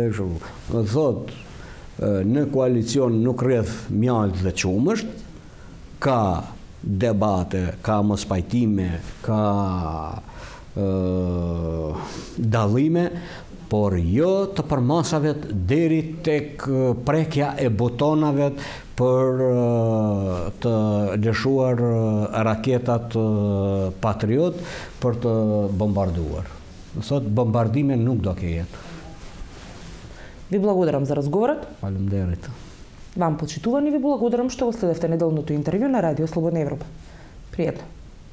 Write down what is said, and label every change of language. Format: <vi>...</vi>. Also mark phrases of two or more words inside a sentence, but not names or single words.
<sq>Thot, në koalicion nuk rreth mjaltë dhe qumësht, ka debate, ka mospajtime, ka dallime, por jo të përmasave deri tek prekja e butonave për të lëshuar raketat Patriot për të bombarduar. Thot, bombardime nuk do ketë.</sq> <mk>Ви благодарам за разговорот.</mk> <sq>Фалемдерит.</sq> <mk>Вам, почитувани, ви благодарам што го следевте неделното интервју на Радио Слободна Европа. Пријатно.</mk>